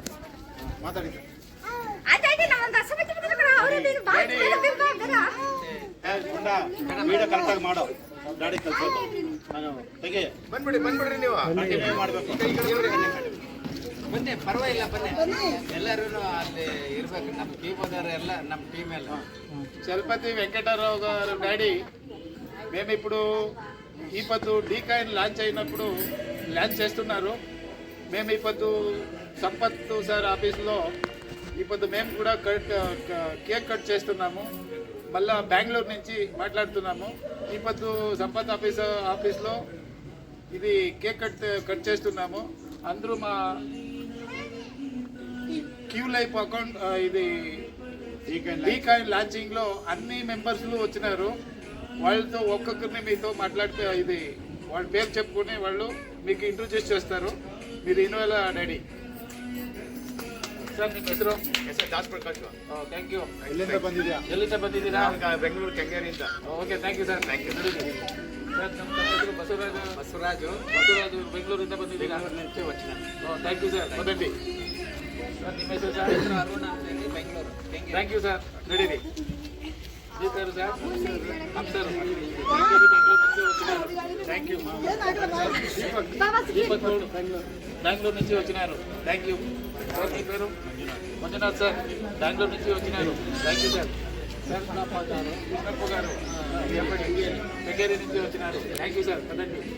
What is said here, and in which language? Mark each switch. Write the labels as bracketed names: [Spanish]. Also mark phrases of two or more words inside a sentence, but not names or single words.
[Kannada] ವೀಡಿಯೋ ಕರೆಕ್ಟಾಗಿ ಮಾಡೋ. ಗಾಡಿ ಕಲ್ಸೋದು ತೆಗೆ. ಬಂದ್ಬಿಡ್ರಿ ನೀವು ಮಾಡಬೇಕು. ಬನ್ನಿ, ಪರವಾಗಿಲ್ಲ ಬನ್ನಿ. ಎಲ್ಲರೂ ಅಲ್ಲಿ ಇರ್ಬೇಕು. ನಮ್ಮ ಟೀಮ್ ಅದಾರ ಎಲ್ಲ ನಮ್ಮ టీమ్ ಎಲ್ಲ. [Telugu] చలపతి వెంకటరావు గారు డాడీ మేము ఇప్పుడు ఈ పొద్దు డీకాయిన్ లాంచ్ అయినప్పుడు లాంచ్ చేస్తున్నారు. మేము ఈ పొద్దు సంపత్ సార్ ఆఫీస్లో ఈ పొద్దు మేము కూడా కేక్ కట్ చేస్తున్నాము. మళ్ళా బెంగళూరు నుంచి మాట్లాడుతున్నాము. ఈ పొద్దు సంపత్ ఆఫీస్లో ఇది కేక్ కట్ చేస్తున్నాము. అందరూ మా క్యూ లైఫ్ అకౌంట్ ఇది డీకాయిన్ లాంచింగ్లో అన్ని మెంబర్స్లు వచ్చినారు. వాళ్ళతో ఒక్కొక్కరిని మీతో మాట్లాడితే ఇది వాళ్ళ పేరు చెప్పుకుని వాళ్ళు మీకు ఇంట్రొడ్యూస్ చేస్తారు. మీరు ఇన్వాల్వ్ డాడీ. [Kannada] ಸರ್ ನಿಮ್ಮ ಹೆಸರು? ದಾಸ್ ಪ್ರಕಾಶ್. ಥ್ಯಾಂಕ್ ಯು. ಎಲ್ಲಿಂದ ಬಂದಿದ್ದೀರಾ? ಬೆಂಗಳೂರು ಕೆಂಗೇರಿಯಿಂದ. ಓಕೆ ಥ್ಯಾಂಕ್ ಯು ಸರ್. ಥ್ಯಾಂಕ್ ಯು. ಸರ್ ನಮ್ಮ ಹೆಸರು ಬಸವರಾಜು ಬೆಂಗಳೂರಿಂದ ಬಂದಿದ್ದೀರಾ? [Telugu] నుంచి వచ్చిన. [Kannada] ಥ್ಯಾಂಕ್ ಯು ಸರ್. ಮೊದಲಿ ಸರ್ ನಿಮ್ಮ ಹೆಸರು ಸರ್? ಅರುಣ ಅಂತೇಳಿ ಬೆಂಗಳೂರು. ಥ್ಯಾಂಕ್ ಯು ಸರ್. ನಡೀರಿ. [Telugu] మీ పేరు సార్ అక్షర్ థ్యాంక్ యూ దీపక్ గౌడ్ బెంగళూరు నుంచి వచ్చినారు థ్యాంక్ యూ సార్ మీ పేరు మంజునాథ్ సార్ బెంగళూరు నుంచి వచ్చినారు థ్యాంక్ యూ సార్ సార్ కృష్ణప్ప గారు కెంగేరి నుంచి వచ్చినారు థ్యాంక్ యూ సార్ కదండి